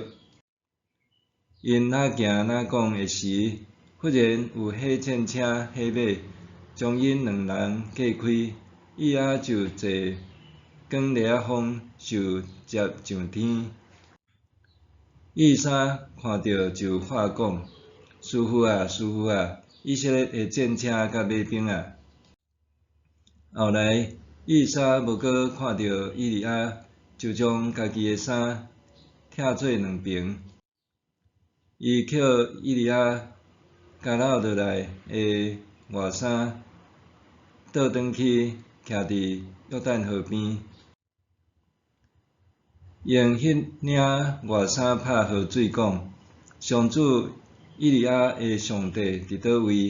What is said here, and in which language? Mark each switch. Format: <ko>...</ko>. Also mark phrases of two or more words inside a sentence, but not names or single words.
<nan>因哪行哪讲的时，忽然有火箭车、火马将因两人隔开，以利亚就坐光烈仔风受接上天。以利沙看到就喊讲：师傅啊，师傅啊！以色列的战车甲马兵啊！后来以利沙无搁看到以利亚，就将家己的衫拆做两爿。伊捡以利亚加落落来的外衫，倒转去徛伫约旦河边，用迄领外衫拍河水讲：上主以利亚的上帝伫倒位？</nan>